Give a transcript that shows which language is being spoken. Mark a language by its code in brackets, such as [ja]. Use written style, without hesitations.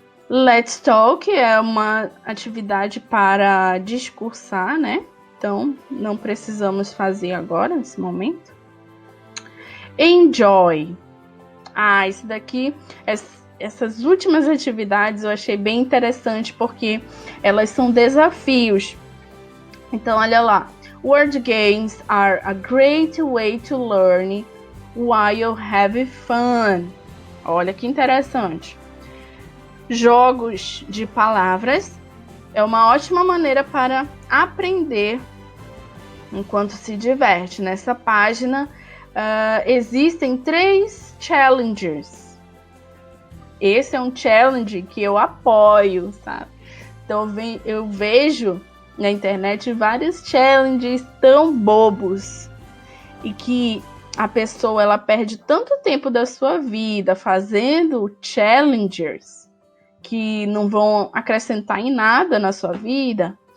[pt] Let's Talk é uma atividade para discursar, né? Então, não precisamos fazer agora, nesse momento. Enjoy. Isso daqui, essas últimas atividades eu achei bem interessante porque elas são desafios. Então, olha lá. [en] Word games are a great way to learn while having fun. [pt] Olha que interessante. Jogos de palavras é uma ótima maneira para aprender enquanto se diverte. Nessa página existem 3 challenges. Esse é um challenge que eu apoio, sabe? Então eu vejo na internet vários challenges tão bobos e que a pessoa ela perde tanto tempo da sua vida fazendo challengers que não vão acrescentar em nada na sua vida.